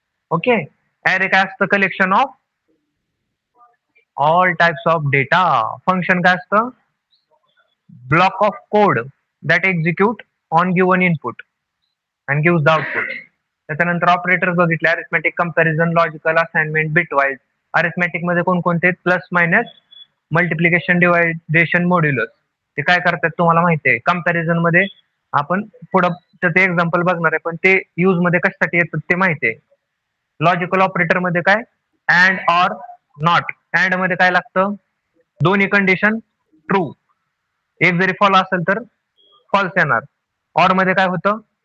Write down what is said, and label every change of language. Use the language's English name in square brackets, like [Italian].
[Marathi] Okay, array काय असतं? [English] Collection of all types of data. [Marathi] Function काय असतं? [English] Block of code that execute on given input and gives the output. [Marathi] त्याच्यानंतर operator बघितले, arithmetic, comparison, logical, assignment, bitwise. Arithmetic मध्ये कोणकोणते? [English] Plus, minus, multiplication, division, modulus. [Marathi] ते काय करतात तुम्हाला माहिती आहे. कंपॅरिझन मध्ये आपण पुढं त्याचे एक्झाम्पल बघणार आहे, पण ते यूज मध्ये कशासाठी येतात ते माहिती आहे. लॉजिकल ऑपरेटर मध्ये काय? And, or, not. अँड मध्ये काय लागतं? दोन्ही कंडिशन ट्रू. एक जरी फॉल असेल तर फॉल्स येणार. ऑर मध्ये काय होतं?